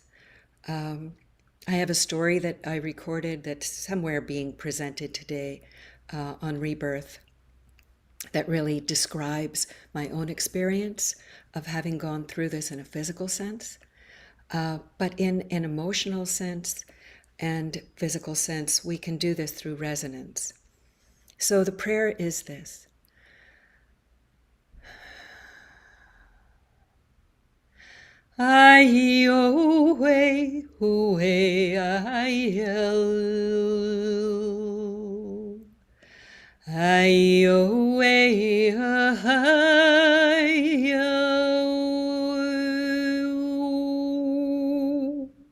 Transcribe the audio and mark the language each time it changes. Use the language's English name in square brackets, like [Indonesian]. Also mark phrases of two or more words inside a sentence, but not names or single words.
[English] I have a story that I recorded that's somewhere being presented today on rebirth that really describes my own experience of having gone through this in a physical sense. But in an emotional sense and physical sense, we can do this through resonance. So the prayer is this. Ai o we hu e ai el. Ai o we ai o.